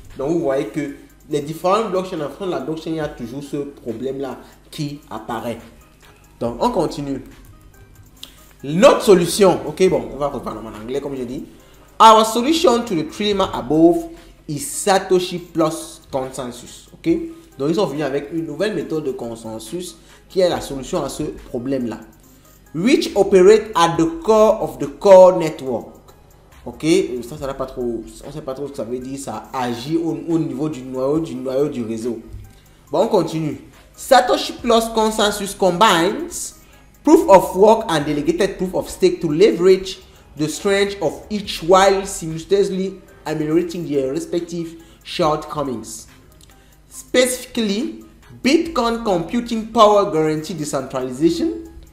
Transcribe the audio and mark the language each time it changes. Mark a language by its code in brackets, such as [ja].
[fr] Donc vous voyez que les différentes blockchains, en front de la blockchain, il y a toujours ce problème-là qui apparaît. Donc on continue. Notre solution, ok, bon, on va reprendre en anglais comme j'ai dit. [en] Our solution to the trilemma above is Satoshi Plus Consensus, [fr] ok. Donc ils sont venus avec une nouvelle méthode de consensus qui est la solution à ce problème-là. [en] Which operate at the core of the core network. [fr] Ok, ça n'a pas trop, on ne sait pas trop ce que ça veut dire, ça agit au niveau du noyau du réseau. Bon, on continue. [en] Satoshi Plus Consensus combines proof of work and delegated proof of stake to leverage the strength of each while simultaneously ameliorating their respective shortcomings. Specifically, Bitcoin computing power guarantee decentralization.